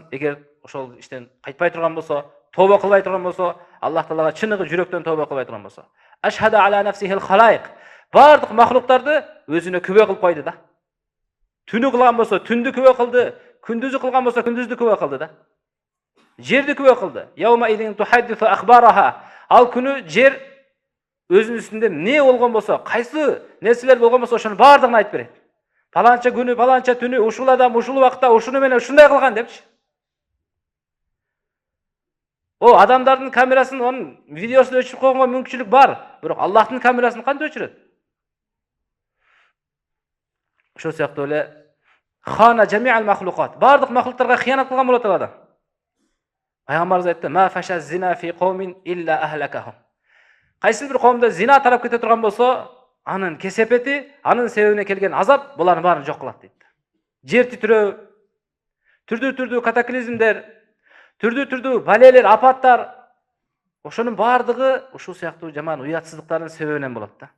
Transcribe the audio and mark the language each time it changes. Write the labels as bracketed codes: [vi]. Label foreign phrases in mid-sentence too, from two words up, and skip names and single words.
[ky] Эгер ошол иштен кайтпай турган болсо, тооба кылбай турган болсо, Аллах Таалага чыныгы жүрөктөн тооба кылбай турган болсо. [ar] أشهد على نفسه الخلائق. [ky] Бардык махлуктарды өзүнө күбө кылып койду да. Түнү кылган болсо, түндү күбө кылды, күндүзү кылган болсо, күндүздү күбө кылды да. Жерди күбө кылды. [ar] يومئذ تحدث أخبارها. [ky] Ал күнү жер өзүнүн үстүндө эмне болгон болсо, кайсы нерселер болгон болсо, ошону бардыгын айтып берет. Паланча күнү, паланча түнү, ушул адам ушул убакта ушуну менен ушундай кылган депчи. О, адамдардын камерасын, онун видеосун өчүрүп койгонго мүмкүнчүлүк бар, бирок Аллахтын камерасын кантип өчүрөт? Ошол сыяктуу эле [ar] خان جميع المخلوقات. [ky] Бардык махлуктарга кыянат кылган болот адам. Пайгамбарыбыз айтты: [ar] "ما فشا الزنا في قوم إلا أهلكهم." [ky] Кайсы бир коомдо зина тарап кете турган болсо, анын кесепети, анын себебине келген азап булардын баарын жок кылат дейт. Жер титирөө, түрдүү катаклизмдер, түрдүү балелер, апаттар, ошонун бардыгы ушул сыяктуу жаман уятсыздыктардын себебинен болот да.